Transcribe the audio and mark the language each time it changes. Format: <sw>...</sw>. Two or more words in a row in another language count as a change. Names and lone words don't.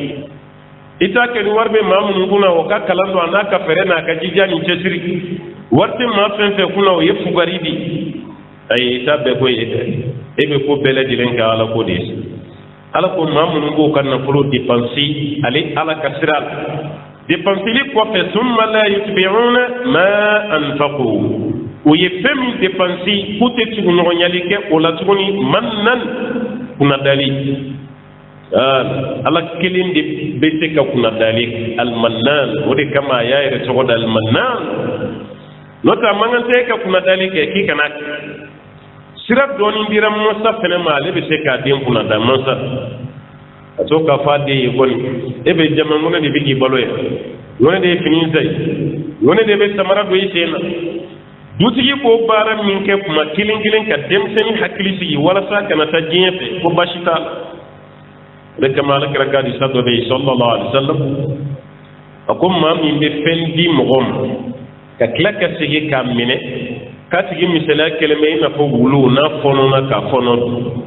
<bm>i t'a kɛ ni wari bɛ maa minnu kunna o ka kalan don a n'a ka fɛɛrɛ n'a ka jija ni cɛsiri wari tɛ maa fɛn fɛn kunna o ye fugari de ayi i t'a bɛɛ ko ye dɛ e bɛ ko bɛɛ lajɛlen kɛ Ala ko de ye Ala ko maa minnu b'o ka nafolo dépenser ale Ala ka sira la dépensili kɔfɛ</bm> <ar>ثم لا يتبعون ما أنفقوا</ar> <bm>u ye fɛn min dépenser k'u tɛ tugu ɲɔgɔnyali kɛ o la tuguni mannan kunnadali Ala kelen de bɛ se ka kunnadali al-mannan o de kama a y'a yɛrɛ tɔgɔ da al-mannan n'o tɛ a man kan tɛ e ka kunnadali kɛ k'i kana sira dɔɔni dira mansa fɛnɛ ma ale bɛ se k'a den kunnada mansa a to k'a fɔ a den ye kɔni e bɛ jama ŋɔnɛ de bɛ k'i balo yan ŋɔnɛ de ye fini sa ye ŋɔnɛ de bɛ samara don i sen na dutigi b'o baara min kɛ kuma kelen kelen ka denmisɛnnin hakili sigi walasa kana taa diɲɛ fɛ ko baasi t'a la o de kama Alakira ka hadisa dɔ bɛ yen</bm> <ar>صلى الله عليه وسلم</ar> <bm>a ko maa min bɛ fɛn di mɔgɔ ma ka tila ka segin k'a minɛ k'a tigi misaliya kɛlen bɛ i n'a fɔ wulu n'a fɔnɔna k'a fɔnɔ dun</bm>